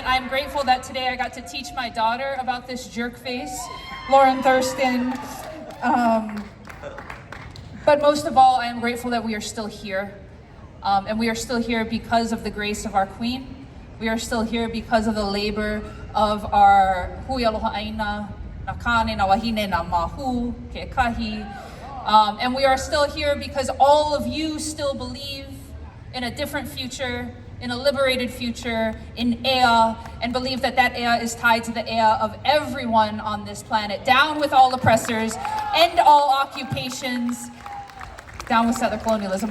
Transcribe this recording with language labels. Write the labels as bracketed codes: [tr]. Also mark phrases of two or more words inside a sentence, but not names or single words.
[en] I'm grateful that today I got to teach my daughter about this jerk face, Lauren Thurston. But most of all, I am grateful that we are still here. And we are still here because of the grace of our queen. We are still here because of the labor of our [haw] hui aloha aina, na kane, na wahine, na mahu, ke kahi. [en] And we are still here because all of you still believe in a different future, in a liberated future, in ea, and believe that that ea is tied to the ea of everyone on this planet. Down with all oppressors, end all occupations, down with settler colonialism.